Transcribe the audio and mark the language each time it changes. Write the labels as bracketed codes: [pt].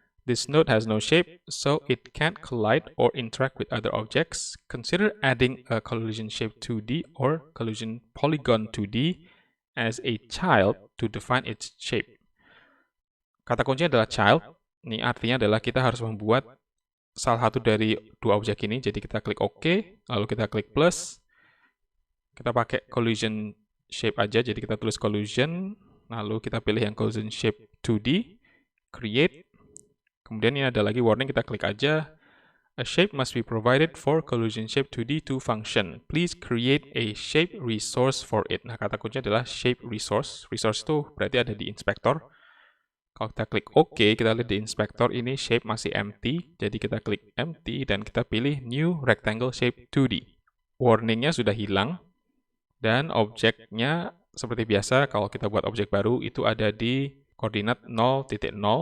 [en] This node has no shape, so it can't collide or interact with other objects. Consider adding a collision shape 2D or collision polygon 2D as a child to define its shape. [id] Kata kuncinya adalah child. Ini artinya adalah kita harus membuat salah satu dari dua objek ini. Jadi kita klik OK, lalu kita klik plus. Kita pakai collision shape aja, jadi kita tulis collision, lalu kita pilih yang collision shape 2D, create, kemudian ini ada lagi warning, kita klik aja, [en] a shape must be provided for collision shape 2D to function. Please create a shape resource for it. [id] Nah, kata kuncinya adalah shape resource. Resource itu berarti ada di inspector. Kalau kita klik OK, kita lihat di inspector ini shape masih empty, jadi kita klik empty dan kita pilih new rectangle shape 2D. Warningnya sudah hilang. Dan objeknya seperti biasa, kalau kita buat objek baru, itu ada di koordinat 0.0.